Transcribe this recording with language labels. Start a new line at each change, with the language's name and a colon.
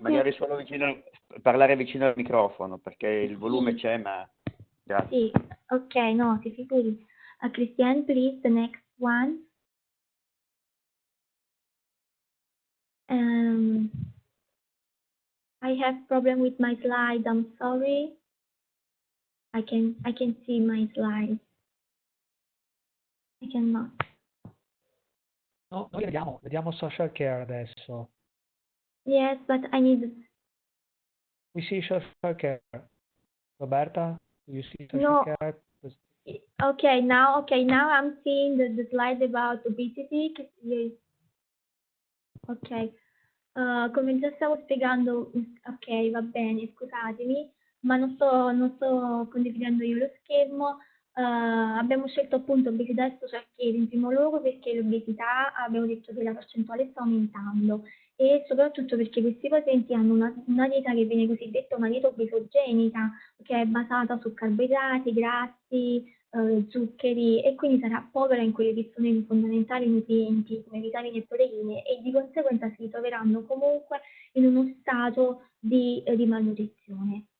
Italian: Magari solo parlare vicino al microfono, perché il volume c'è, ma... Grazie. Sì, ok, no, ti figuri.
English: Christiane, please, the next one. I have problem with my slides, I'm sorry. I can see my slides. I cannot.
Italian: No, noi vediamo social care adesso.
English: Yes, but I need... We see social care. Roberta, do you see social No. care? Okay, now I'm seeing the slide about obesity. Yes. Ok.
Italian: Come già stavo spiegando, ok, va bene, scusatemi, ma non sto condividendo io lo schermo. Abbiamo scelto appunto obesità e social care in primo luogo perché l'obesità abbiamo detto che la percentuale sta aumentando e soprattutto perché questi pazienti hanno una dieta che viene cosiddetta una dieta obesogenica, che è basata su carboidrati, grassi, zuccheri e quindi sarà povera in quelli che sono i fondamentali nutrienti come vitamine e proteine e di conseguenza si ritroveranno comunque in uno stato di malnutrizione.